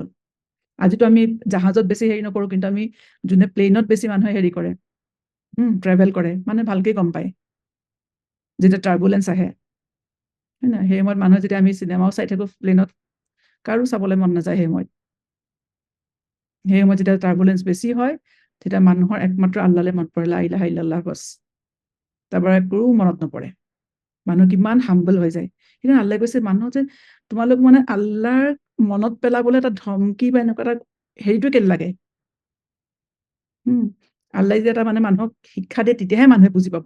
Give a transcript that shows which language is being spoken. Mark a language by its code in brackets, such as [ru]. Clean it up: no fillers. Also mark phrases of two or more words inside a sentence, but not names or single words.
[as] আজিতো আমি জাহাজত বেছি হেৰি নকৰো, কিন্তু আমি যোনে প্লেইনত বেছি মানুহে হেৰি কৰে, ট্ৰেভেল কৰে, মানে ভালকে গম পায় যেতিয়া টাৰ্বুলেঞ্চ আহে, হয় নহয়? সেই সময়ত মানুহে, যেতিয়া আমি চিনেমাও চাই থাকো প্লেইনত, কাৰো চাবলৈ মন নাযায় সেই সময়ত। সেই সময়ত যেতিয়া টাৰ্বুলেঞ্চ বেছি হয়, তেতিয়া মানুহৰ একমাত্ৰ আল্লাহলে মনত পৰে, [ar] لا إله إلا الله [as] বাছ, তাৰপৰা একো মনত নপৰে। মানুহ কিমান হাম্বল হৈ যায়। সেইকাৰণে আল্লাহে কৈছে, মানুহ যে তোমালোক মানে আল্লাহৰ মনত পেলাবলৈ এটা ধমকি বা এনেকুৱা এটা হেৰিটো কেলে লাগে? আল্লাহ যে এটা মানে মানুহক শিক্ষা দিয়ে, তেতিয়াহে মানুহে বুজি পাব।